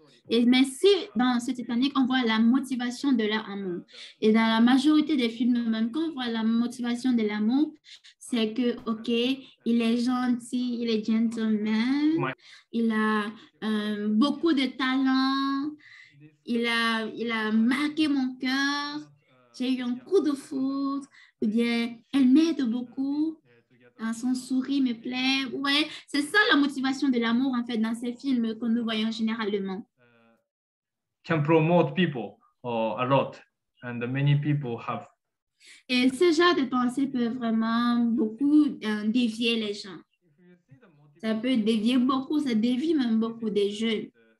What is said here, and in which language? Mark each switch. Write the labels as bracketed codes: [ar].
[fr] Mais si dans ce Titanic, on voit la motivation de leur amour, et dans la majorité des films, même quand on voit la motivation de l'amour, c'est que, OK, il est gentil, il est gentleman, il a beaucoup de talent, il a marqué mon cœur, j'ai eu un coup de foudre, ou bien elle m'aide beaucoup. Son sourire me plaît. Ouais, c'est ça la motivation de l'amour, en fait, dans ces films que nous voyons généralement. [en] Can promote people a lot, and many people have. [fr] Et ce genre de pensée peut vraiment beaucoup dévier les gens. Ça peut dévier beaucoup, ça dévie même beaucoup des jeunes.